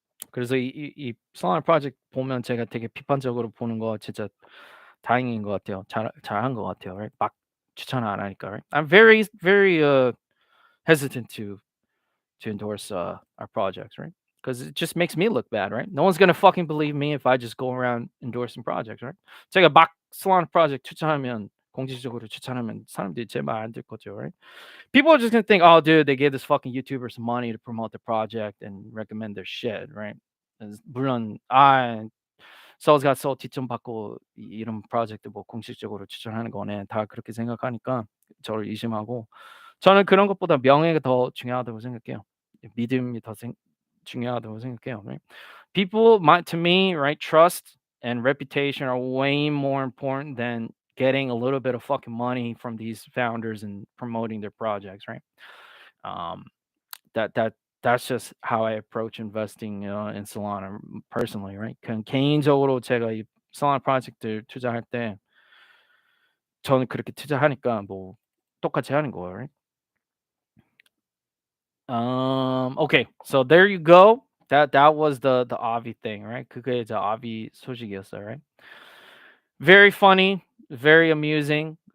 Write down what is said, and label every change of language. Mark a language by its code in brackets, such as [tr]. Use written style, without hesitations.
[ko] 그래서 이 Solana project 보면 제가 되게 비판적으로 보는 거 진짜 다행인 것 같아요. 잘한 것 같아요. Right? 막 추천 안 하니까. Right? [en] I'm very hesitant to endorse our projects, right? Because it just makes me look bad, right? No one's gonna fucking believe me if I just go around endorsing projects, right? [ko] 제가 막 Solana project 추천하면 공식적으로 추천하면 사람들이 제 말 안 들 거죠, right? [en] People are just gonna think, oh, dude, they gave this fucking YouTuber some money to promote the project and recommend their shit, right? [ko] 물론 Seoul'sGotSOL 뒷점 받고 이런 프로젝트 뭐 공식적으로 추천하는 거네 다 그렇게 생각하니까 저를 의심하고 저는 그런 것보다 명예가 더 중요하다고 생각해요. 믿음이 더 중요하다고 생각해요. [en] Right? To me, right, trust and reputation are way more important than getting a little bit of fucking money from these founders and promoting their projects, right? Um, that's just how I approach investing in Solana personally, right? [ko] 개인적으로 제가 이 Solana 프로젝트 투자할 때 저는 그렇게 투자하니까 뭐 똑같이 하는 거예요, right? [en] Okay, so there you go. That was the Avi thing, right? [ko] 그게 이제 Avi 소식이었어요, right? [en] Very funny, very amusing.